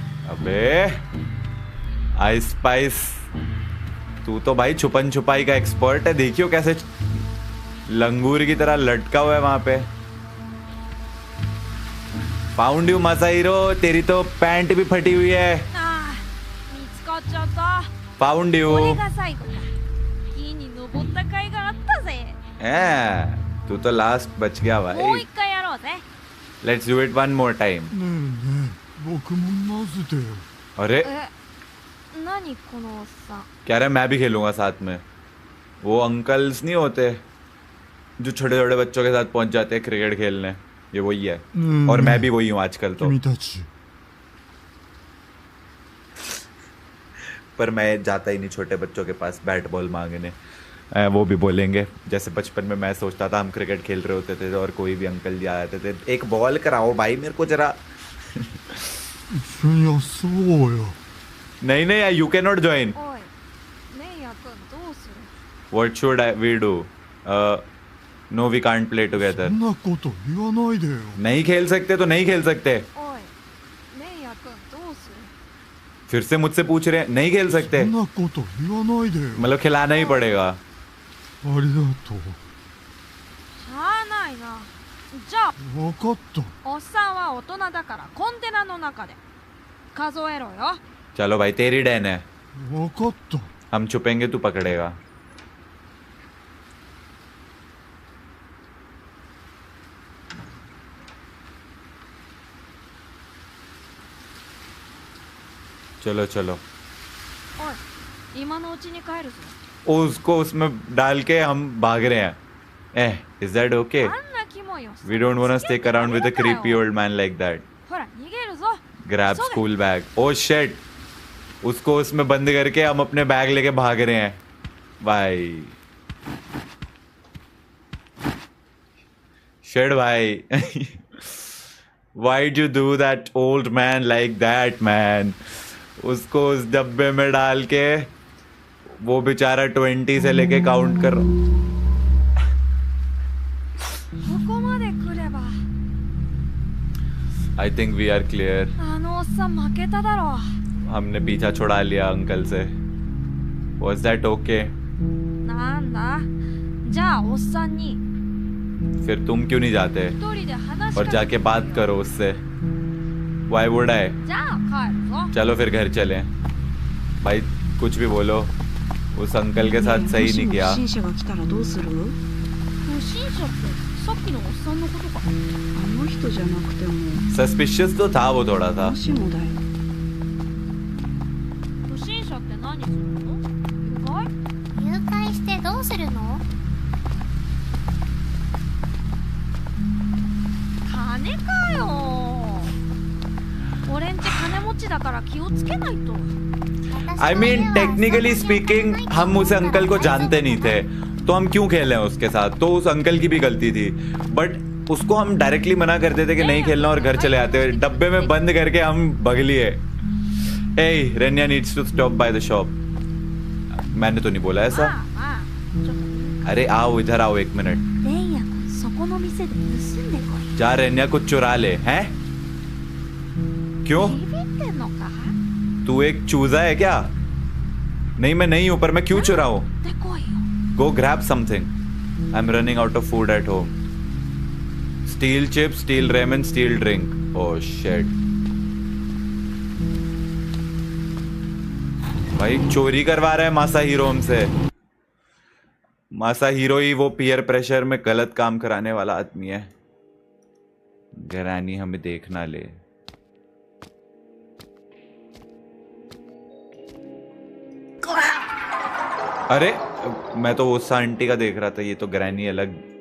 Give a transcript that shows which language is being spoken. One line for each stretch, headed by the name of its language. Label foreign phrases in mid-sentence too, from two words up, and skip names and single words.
Hindi: अबे आइस स्पाइस, तू तो भाई छुपन छुपाई का एक्सपर्ट है। देखियो कैसे लंगूर की तरह लटका हुआ है वहां पे।
English: found you
Hindi: मासाहिरो, तेरी तो पैंट भी फटी हुई है।
Japanese: ああ、見つかっちゃった。
English: found you.
Japanese: これが最後か。木に登った甲斐があったぜ。
Hindi: तू तो लास्ट बच गया
Japanese: もう
Hindi: भाई।
Japanese: 一回やろうぜ。
English: let's do it one more time.
Japanese: ねえねえ僕も混ぜてよ
Hindi: अरे
Japanese: 何このおっさん。
Hindi: कह रहा है मैं भी खेलूंगा साथ में। वो अंकल्स नहीं होते जो छोटे छोटे बच्चों के साथ पहुंच जाते हैं क्रिकेट खेलने, ये वही है। और मैं भी वही हूँ आजकल तो।
Japanese: 君たち
Hindi: पर मैं जाता ही नहीं छोटे बच्चों के पास
English: bat ball
Hindi: मांगने। वो भी बोलेंगे जैसे बचपन में मैं सोचता था हम क्रिकेट खेल रहे होते थे और कोई भी अंकल जी आ जाते थे, एक बॉल कराओ भाई मेरे को जरा।
Japanese: 一緒に遊ぼうよ
Hindi: नहीं नहीं,
English: you can not join.
Japanese: おい、レイヤ君どうする？
English: what should we do? no we can't play
Japanese: そ
English: टुगेदर।
Japanese: んなこと言わないでよ
Hindi: नहीं खेल सकते तो नहीं खेल सकते।
Japanese: おい、レイヤ君どうする？
Hindi: फिर से मुझसे पूछ रहे हैं, नहीं खेल
Japanese: そ
Hindi: सकते
Japanese: んなこと言わないでよ
Hindi: मतलब खिलाना ही पड़ेगा।
Japanese: ありがとうしゃあないな。じゃあ分かったおっさんは大人だからコンテナの中で数えろよ。
Hindi: चलो भाई तेरी डैन है,
Japanese: 分かった
Hindi: हम छुपेंगे तू पकड़ेगा। चलो चलो।
Japanese: おい、今のうちに帰るぞ。
Hindi: उसको उसमें डाल के हम भाग रहे हैं।
English: is that okay?
Japanese: あんなキモいおっさん。
English: We don't want to stick around with a creepy old man like that.
Japanese: ほら、逃げるぞ。
English: Grab
Japanese: そうだ。
English: school bag. Oh shit!
Hindi: उसको उसमें बंद करके हम अपने बैग लेके भाग रहे हैं भाई। Shit भाई।
English: Why'd you do that old man like that man?
Hindi: उसको उस डब्बे में डाल के वो बेचारा 20 से लेके काउंट कर।
Japanese: ここまで来れば
English: I think we are clear.
Japanese: あのおっさん負けただろ
Hindi: हमने पीछा छुड़ा लिया अंकल से।
English: Was that okay?
Japanese: う。なんだ。じゃあおっさんに
Hindi: फिर तुम क्यों नहीं जाते
Japanese: 一人で話し
Hindi: और
Japanese: かけ
Hindi: जाके बात करो उससे?
English: Why would I?
Japanese: じゃあ帰るぞ。
Hindi: चलो फिर घर चलें। भाई कुछ भी बोलो, उस अंकल के साथ
Japanese: ねえ
Hindi: सही
Japanese: もし
Hindi: नहीं
Japanese: も
Hindi: किया।
Japanese: 不審者が来たらどうする？不審者ってさっきのおっさんのことか。あの人じゃなくても
Hindi: सस्पिशियस तो था वो थोड़ा सा।
Japanese: もしもだよ。不審者って何するの？誘拐？誘拐してどうするの？金かよ。俺んち金持ちだから気をつけないと。
English: I mean technically speaking
Hindi: हम उस अंकल को जानते नहीं थे तो हम क्यों खेले हैं उसके साथ, तो उस अंकल की भी गलती थी। बट उसको हम डायरेक्टली मना करते थे कि नहीं खेलना और घर चले आते। डब्बे में बंद करके हम भग लिए।
English: Hey, Renya needs to stop by the shop.
Hindi: मैंने तो नहीं बोला
Japanese: ま
Hindi: ऐसा।
Japanese: あまあ、ちょっと
Hindi: अरे आओ इधर आओ 1 मिनट।
Japanese: レイヤ君そこの店で盗んでこい。
Hindi: जा रेन्या कुछ चुरा ले हैं? क्यों?
Japanese: ビビってんのか？
Hindi: तू एक चूजा है क्या? नहीं मैं नहीं हूं, पर मैं क्यों चुराऊं?
Japanese: でこいよ。
English: Go grab something. I'm running out of food at home. Steal chips, steal ramen, steal drink. Oh shit.
Hindi: भाई चोरी करवा रहा है मासाहिरो हमसे। मासाहिरो ही वो
English: peer pressure
Hindi: में गलत काम कराने वाला आदमी है। ग्रैनी हमें देख ना ले। अरे मैं तो उस आंटी का देख रहा था, ये तो ग्रैनी अलग।